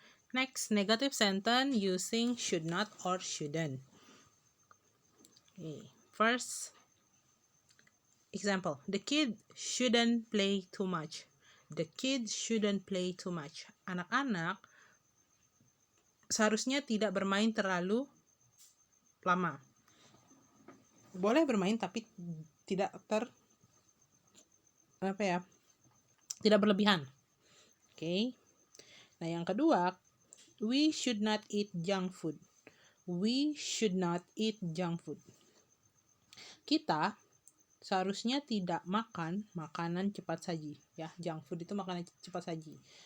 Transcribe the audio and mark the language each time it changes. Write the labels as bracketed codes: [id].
[en] Next, negative sentence using should not or shouldn't. Okay. First example, the kid shouldn't play too much. The kid shouldn't play too much. [id] Anak-anak seharusnya tidak bermain terlalu lama. Boleh bermain tapi tidak tidak berlebihan. [en] Oke. [id] Nah, yang kedua, [en] we should not eat junk food. We should not eat junk food. [id] Kita seharusnya tidak makan makanan cepat saji, ya. Junk food itu makanan cepat saji.